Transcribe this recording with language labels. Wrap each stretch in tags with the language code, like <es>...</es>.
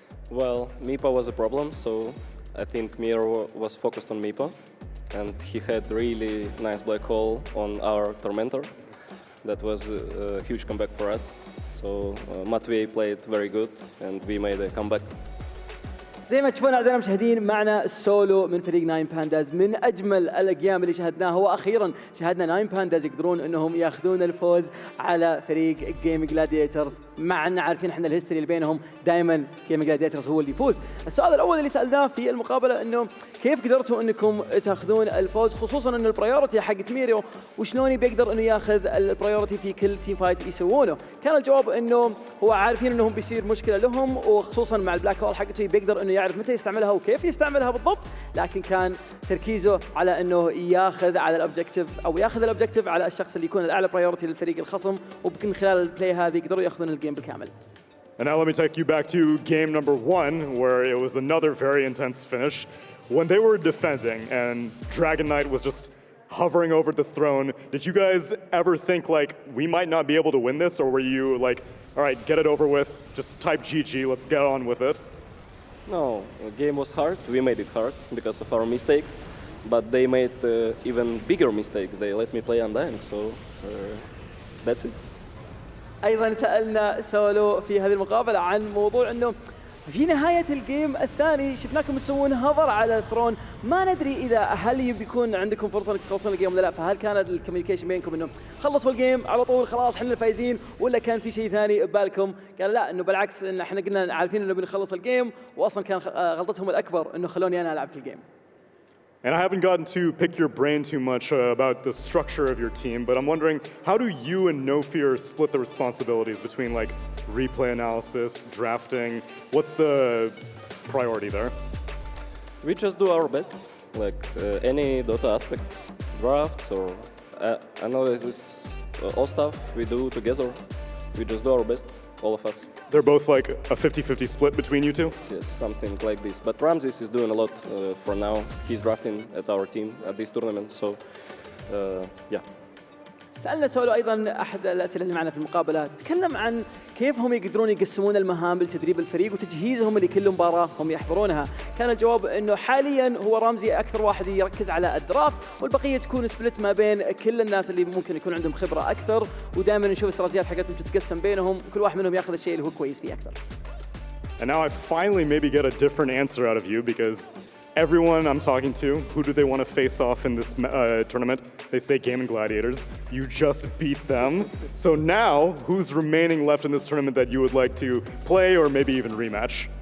<en>Well, Meepo was a problem, so I think Miro was focused on Meepo, and he had really nice black hole on our Tormentor. That was a huge comeback for us. So Matvey played very good, and we made a comeback.</en> <ar>زي ما تشوفون أعزائنا المشاهدين معنا سولو من فريق 9 بانداز من أجمل الأيام اللي شاهدناها وأخيرا شاهدنا 9 بانداز يقدرون أنهم يأخذون الفوز على فريق جيمنج جلاديترز مع أن عارفين احنا الهيستوري اللي بينهم دائما جيمنج جلاديترز هو اللي يفوز. السؤال الأول اللي سألناه في المقابلة أنه كيف قدرتوا أنكم تأخذون الفوز خصوصا أن البرايورتي حق ميريو وشلون بيقدر أنه يأخذ البرايورتي في كل تيم فايت يسوونه. كان الجواب أنه هو عارفين أنهم بيصير مشكلة لهم وخصوصا مع البلاك هول حقته بيقدر أنه يعرف متى يستعملها وكيف يستعملها بالضبط، لكن كان تركيزه على انه ياخذ على الاوبجكتيف او ياخذ الاوبجكتيف على الشخص اللي يكون الاعلى برايورتي للفريق الخصم، وبكن خلال البلاي هذه يقدروا ياخذون الجيم بالكامل.</ar> <en>And now let me take you back to game number 1, where it was another very intense finish. When they were defending and Dragon Knight was just hovering over the throne, did you guys ever think like we might not be able to win this, or were you like, all right, get it over with, just type GG, let's get on with it? No, the game was hard. We made it hard because of our mistakes, but they made even bigger mistake. They let me play Undying, so that's it.</en> <ar>ايضا سالنا سولو في هذه المقابله عن موضوع انه في نهايه الجيم الثاني شفناكم تسوون هضر على الثرون، ما ندري اذا هل بيكون عندكم فرصه انك تخلصون الجيم ولا لا، فهل كانت الكوميونيكيشن بينكم انه خلصوا الجيم على طول خلاص احنا الفايزين، ولا كان في شيء ثاني ببالكم؟ قال لا، انه بالعكس ان احنا قلنا عارفين انه بنخلص الجيم، واصلا كان غلطتهم الاكبر انه خلوني انا العب في الجيم.</ar> <en>And I haven't gotten to pick your brain too much about the structure of your team, but I'm wondering, how do you and No Fear split the responsibilities between like replay analysis, drafting? What's the priority there? We just do our best, like any Dota aspect, drafts or analysis, all stuff we do together. We just do our best, all of us. They're both like a 50-50 split between you two? Yes, something like this. But Ramses is doing a lot for now. He's drafting at our team at this tournament, so yeah.</en> <ar>سألنا سولو أيضاً أحد الأسئلة اللي معنا في المقابلة، تكلم عن كيف هم يقدرون يقسمون المهام لتدريب الفريق وتجهيزهم لكل مباراة هم يحضرونها. كان الجواب إنه حالياً هو رامزي أكثر واحد يركز على الدرافت، والبقية تكون سبلت ما بين كل الناس اللي ممكن يكون عندهم خبرة أكثر، ودائماً نشوف استراتيجيات حقتهم تتقسم بينهم، كل واحد منهم يأخذ الشيء اللي هو كويس فيه أكثر.</ar> <en>And now I finally maybe get a different answer out of you, because everyone I'm talking to, who do they want to face off in this tournament? They say Gaimin Gladiators. You just beat them. So now, who's remaining left in this tournament that you would like to play or maybe even rematch?</en>